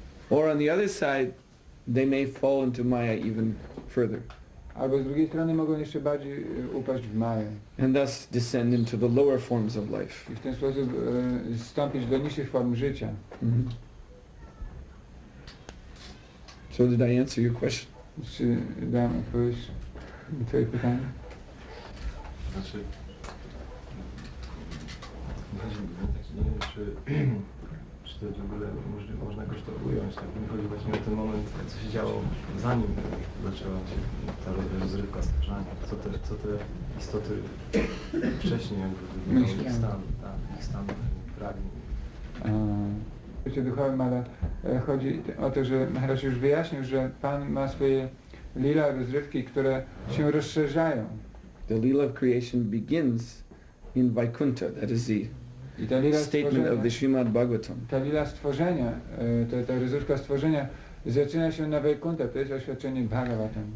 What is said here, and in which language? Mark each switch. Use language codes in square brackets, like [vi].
[en] Or on the other side, they may fall into Maya even further. [pl] Albo z drugiej strony mogą jeszcze bardziej upaść w Maję. [en] And thus descend into the lower forms of life. [pl] I w ten sposób zstąpić do niższych form życia. [en] So did I answer your question? [pl] Czy dam odpowiedź na twoje pytanie? Znaczy, nie wiem, czy to w ogóle można jakoś to ująć. Tak mi chodzi właśnie o ten moment, co się działo zanim zaczęła się ta rozrywka stwarzania. Co te istoty wcześniej jakby ich stan pragnień. Życie duchowym, ale chodzi o to, że Maharaj już wyjaśnił, że Pan ma swoje lila, rozrywki, które się rozszerzają. [en] The Leela of creation begins in Vaikuntha, that is the statement of the Srimad Bhagavatam. [pl] Ta lila stworzenia, ta rozrywka stworzenia zaczyna się na Vaikuntha, to jest oświadczenie Bhagavatam.